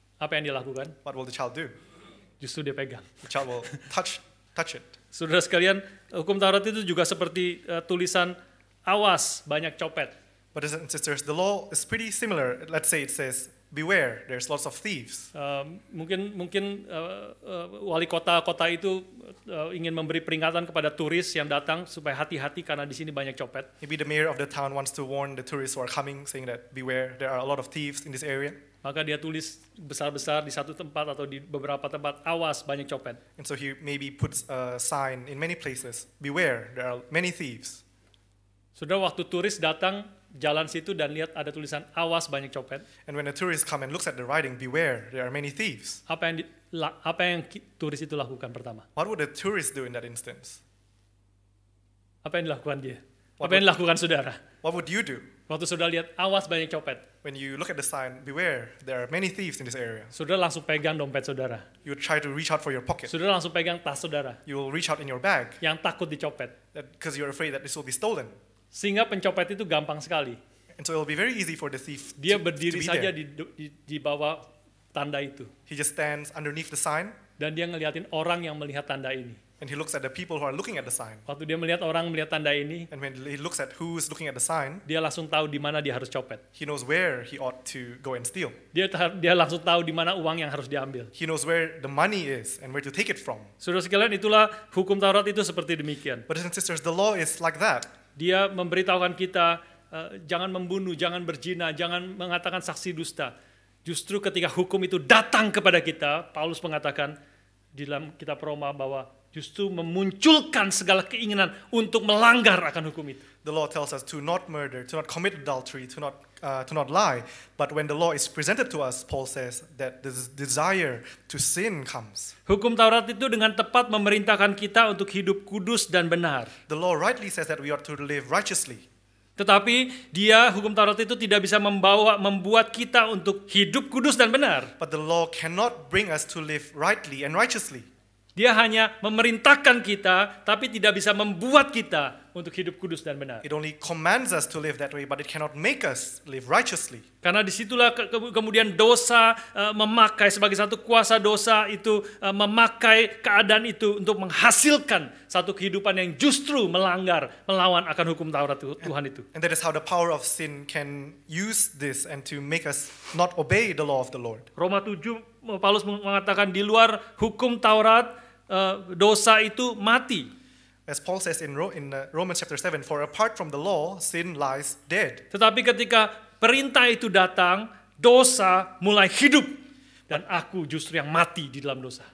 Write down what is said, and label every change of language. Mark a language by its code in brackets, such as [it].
[id] Apa yang dia lakukan? [en] What will the child do? [id] Justru dia pegang. [en] The child will touch it. [id] Saudara sekalian, hukum Taurat itu juga seperti tulisan awas banyak copet. [en] Brothers and sisters, the law is pretty similar. Let's say it says, beware, there's lots of thieves. [id] Mungkin wali kota itu ingin memberi peringatan kepada turis yang datang supaya hati-hati karena di sini banyak copet. [en] Maybe the mayor of the town wants to warn the tourists who are coming, saying that beware, there are a lot of thieves in this area. [id] Maka dia tulis besar-besar di satu tempat atau di beberapa tempat, awas banyak copet. [en] And so he maybe puts a sign in many places, beware, there are many thieves. [id] Sudah waktu turis datang jalan situ dan lihat ada tulisan awas banyak copet. [en] And when a tourist come and looks at the writing, beware, there are many thieves. [id] Apa yang turis itu lakukan pertama? [en] What would a tourist do in that instance? [id] Apa yang dilakukan dia? Apa yang dilakukan saudara? [en] What would you do? [id] Waktu saudara lihat awas banyak copet, [en] When you look at the sign, beware, there are many thieves in this area. [id] saudara langsung pegang dompet saudara. [en] You would try to reach out for your pocket. [id] Saudara langsung pegang tas saudara [en] You will reach out in your bag [id] yang takut dicopet. [en] because you're afraid that this will be stolen. [id] Sehingga pencopet itu gampang sekali. [en] And so it will be very easy for the thief [id] Dia [en] to [id] berdiri [en] be [id] saja [en] there. [id] di bawah tanda itu. [en] He just stands underneath the sign [id] Dan dia ngeliatin orang yang melihat tanda ini. [en] and he looks at the people who are looking at the sign. [id] Waktu dia melihat orang melihat tanda ini, [en] And when he looks at who is looking at the sign, [id] dia langsung tahu di mana dia harus copet. [en] he knows where he ought to go and steal. [id] Dia langsung tahu di mana uang yang harus diambil. [en] He knows where the money is and where to take it from. [id] Saudara sekalian, itulah hukum Taurat itu seperti demikian. [en] Brothers and sisters, the law is like that. [id] Dia memberitahukan kita jangan membunuh, jangan berzina, jangan mengatakan saksi dusta. Justru ketika hukum itu datang kepada kita, Paulus mengatakan di dalam kitab Roma bahwa justru memunculkan segala keinginan untuk melanggar akan hukum itu. [en] The law tells us to not murder, to not commit adultery, to not lie. But when the law is presented to us, Paul says that this desire to sin comes. [id] Hukum Taurat itu dengan tepat memerintahkan kita untuk hidup kudus dan benar. [en] The law rightly says that we ought to live righteously. [id] Tetapi hukum Taurat itu tidak bisa membuat kita untuk hidup kudus dan benar. [en] But the law cannot bring us to live rightly and righteously. [id] Dia hanya memerintahkan kita, tapi tidak bisa membuat kita untuk hidup kudus dan benar. [en] It only commands us to live that way, but it cannot make us live righteously. [id] Karena disitulah kemudian dosa memakai sebagai satu kuasa dosa itu memakai keadaan itu untuk menghasilkan satu kehidupan yang justru melawan akan hukum Taurat Tuhan itu. [en] And that is how the power of sin can use this and to make us not obey the law of the Lord. [id] Roma 7 Paulus mengatakan di luar hukum Taurat dosa itu mati. [en] As Paul says in Romans chapter 7, for apart from the law, sin lies dead. [id] Tetapi ketika perintah itu datang, dosa mulai hidup. Dan aku justru yang mati di dalam dosa.